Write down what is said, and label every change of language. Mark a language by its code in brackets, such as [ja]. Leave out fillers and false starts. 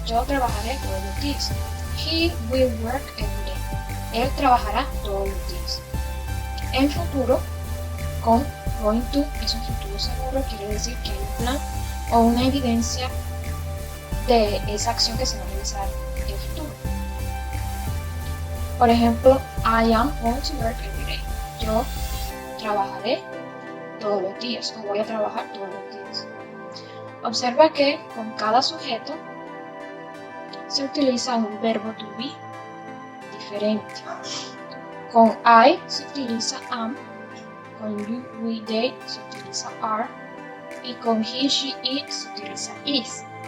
[es] Yo trabajaré todos los días. [en] He will work every day. [es] Él trabajará todos los días. En futuro, con going to, es un futuro seguro, quiere decir que hay un plan o una evidencia de esa acción que se va a realizar en el futuro. Por ejemplo, [en] I am going to work every day. [es] Yo trabajaré todos los días o voy a trabajar todos los días. Observa que con cada sujeto se utiliza un verbo to be diferente. Con I se utiliza am, con you, we, they se utiliza are y con he, she, it se utiliza is.